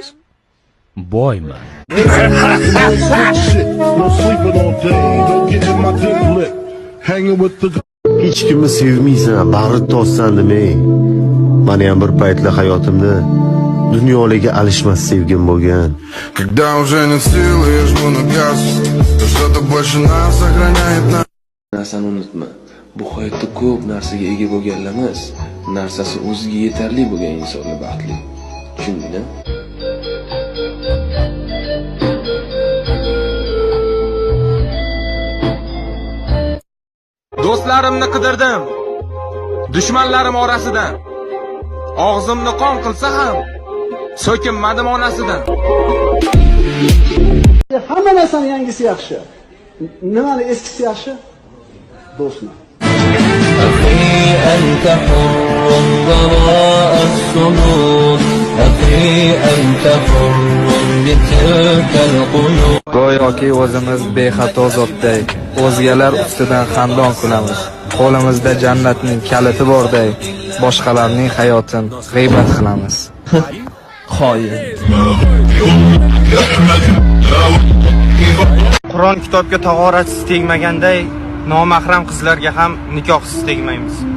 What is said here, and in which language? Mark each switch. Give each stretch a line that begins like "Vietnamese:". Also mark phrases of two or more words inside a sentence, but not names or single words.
Uzbek: Boyman. Hech kimni sevmaysan, bag'ri tossan demay. Meni ham bir paytlar hayotimda dunyolarga alishmas sevgim bo'lgan.
Russian: Когда уже нет сил и жму на газ, что-то больше нас сохраняет нас.
Uzbek: Narsani unutma. Bu hayotda ko'p narsaga ega bo'lganlarimiz, narsasi o'ziga yetarli bo'lgan insonlar baxtli. Tushundingmi? Do'stlarimni qidirdim, dushmanlarim orasidan. Og'zimni qon qilsa ham so'kinmadim onasidan. Hamma narsani yangisi yaxshi. Nimani eskisi yaxshi? Do'stlar.
Arabic: أنت حر وراء الصمود أخي أنت حر بتلك القلوب
Uzbek: Go'yoki o'zimiz bexato zotday, o'zgalar ustidan xandon qilamiz. Qo'limizda jannatning kaliti borday, boshqalarning hayotin g'iybat qilamiz. Xoin. Qur'on kitobga tag'orasiz tegmaganday, nomahram qizlarga ham nikohsiz tegmaymiz.